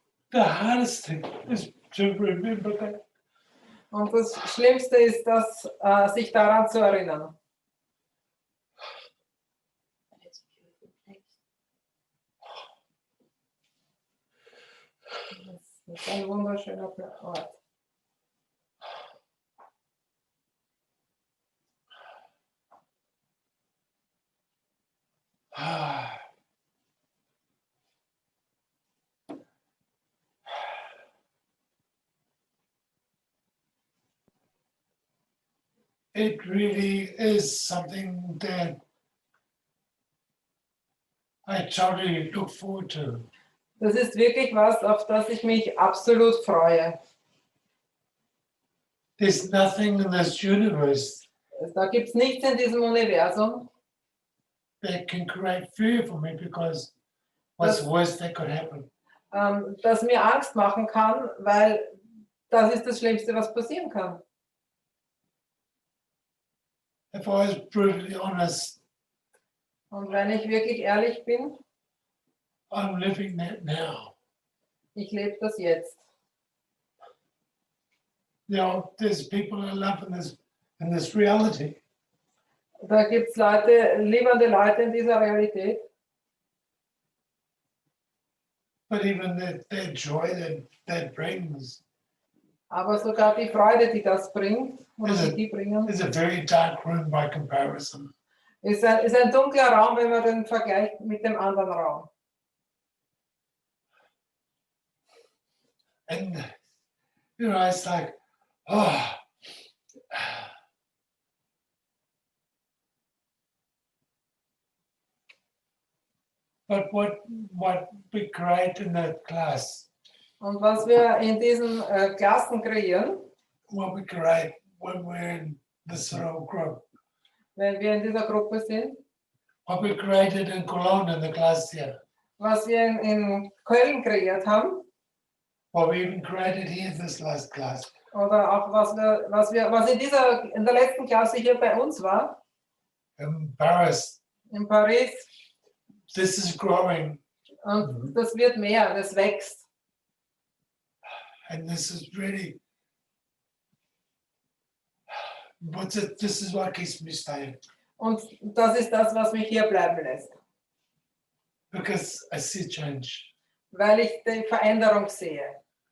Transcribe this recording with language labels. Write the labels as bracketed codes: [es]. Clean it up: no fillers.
[en] The hardest thing is to remember that. [de] Und das Schlimmste ist, sich daran zu erinnern. Das ist ein wunderschöner Ort. [en] It really is something that I totally look forward to. [de] Das ist wirklich was, auf das ich mich absolut freue. [en] There's nothing in this universe [de] Da gibt es nichts in diesem Universum, [en] that can create fear for me because what's the worst that could happen? [de] das mir Angst machen kann, weil das ist das Schlimmste, was passieren kann. [en] If I was brutally honest, [de] Und wenn ich wirklich ehrlich bin, [en] I'm living that now. [de] ich lebe das jetzt. [en] You know, there's people I love in this reality, [de] Da gibt es Leute, liebende Leute in dieser Realität, [en] but even that joy that brings [de] aber sogar die Freude, die das bringt, oder die bringen, [en] is a very dark room by comparison. [de] ist ein dunkler Raum, wenn man den vergleicht mit dem anderen Raum. [en] And you know, it's like, oh. But what we create in that class, [de] Und was wir in diesen Klassen kreieren, [en] what we create when we're in this little group, [de] wenn wir in dieser Gruppe sind, [en] what we created in Cologne in the class here, [de] was wir in Köln kreiert haben, [en] what we even created here in this last class, [de] oder auch was in der letzten Klasse hier bei uns war, [en] in Paris, [de] in Paris, [en] this is growing, [de] und das wird mehr, das wächst. [en] and this is really, this is what keeps me staying, [de] Und das ist das, was mich hier bleiben lässt, [en] because I see change. [de] weil ich die Veränderung sehe.